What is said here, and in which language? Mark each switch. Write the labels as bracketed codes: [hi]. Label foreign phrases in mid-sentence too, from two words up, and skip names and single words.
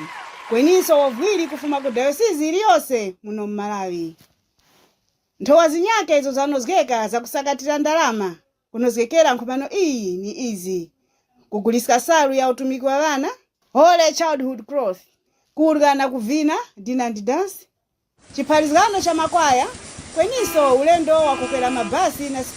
[tum] Kweninso wovwiri kufuma ku diocese iliyonse muno Malawi. Nthowa zinyake izo zanozgeka zakusakatira ndalama kunozgekera nkhumano iyi ni izi: kugulisika salu ya utumiki wa vana, Holy Childhood Cloth, kurga na kuvina [en] dinner and dance, [tum] chiphalizgano cha makwaya, kweninso ulendo wa kukwera mabasi na